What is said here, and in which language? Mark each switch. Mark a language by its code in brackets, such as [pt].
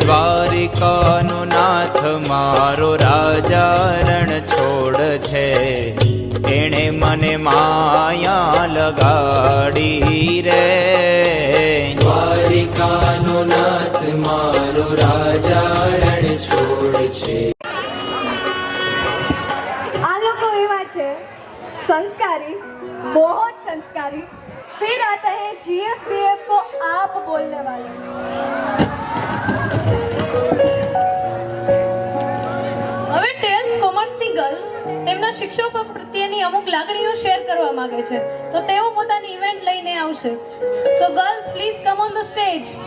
[gu] દ્વારિકાનો નાથ મારો રાજા રણ છોડ છે એણે મને માયા લગાડી રે દ્વારિકાનો નાથ મારો રાજા રણ છોડ છે આ લોકો એવા છે [hi] संस्कारी, बहुत संस्कारी। फिर आता है GFPF को आप बोलने वाले। [gu] હવે 10th કોમર્સની ગર્લ્સ તેમના શિક્ષકો પ્રત્યેની અમુક લાગણીઓ શેર કરવા માંગે છે, તો તેઓ પોતાની ઇવેન્ટ લઈને આવશે. સો girls please come on the stage.